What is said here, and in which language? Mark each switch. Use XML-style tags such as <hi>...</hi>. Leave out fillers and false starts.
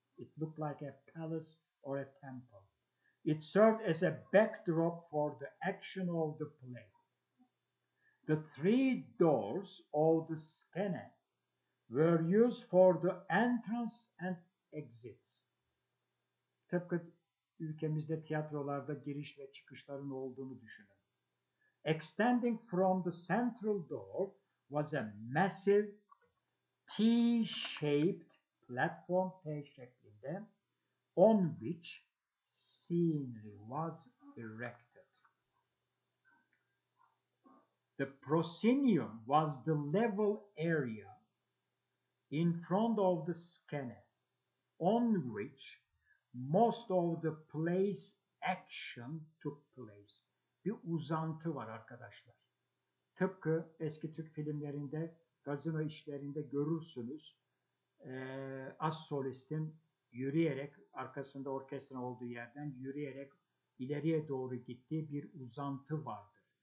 <en>It looked like a palace or a temple. It served as a backdrop for the action of the play. The three doors of the skene were used for the entrance and exits.</en> <tr>Tıpkı ülkemizde tiyatrolarda giriş ve çıkışların olduğunu düşünün.</tr> <en>Extending from the central door was a massive T-shaped platform,</en> <tr>T şeklinde,</tr> <en>on which scenery was erected. The proscenium was the level area in front of the scene on which most of the play's action took place.</en> <tr>Bir uzantı var arkadaşlar. Tıpkı eski Türk filmlerinde, gazino işlerinde görürsünüz. Az solistin yürüyerek, arkasında orkestra olduğu yerden yürüyerek ileriye doğru gittiği bir uzantı vardır.</tr>